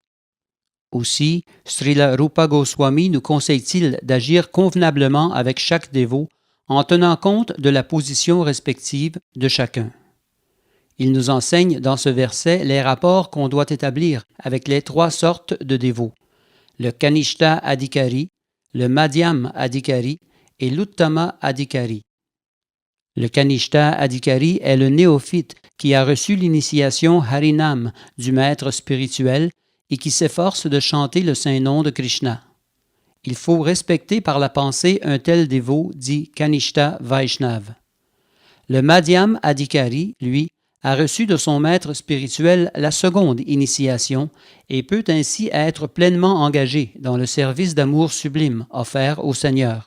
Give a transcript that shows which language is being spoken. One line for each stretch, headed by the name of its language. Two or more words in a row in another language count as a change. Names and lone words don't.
French: Aussi, Srila Rupa Goswami nous conseille-t-il d'agir convenablement avec chaque dévot en tenant compte de la position respective de chacun. Il nous enseigne dans ce verset les rapports qu'on doit établir avec les 3 sortes de dévots, le Kanishta Adhikari, le Madhyam Adhikari et l'Uttama Adhikari. Le Kanishta Adhikari est le néophyte qui a reçu l'initiation Harinam du maître spirituel et qui s'efforce de chanter le saint nom de Krishna. Il faut respecter par la pensée un tel dévot dit Kanishta Vaishnav. Le Madhyam Adhikari, lui, a reçu de son maître spirituel la seconde initiation et peut ainsi être pleinement engagé dans le service d'amour sublime offert au Seigneur.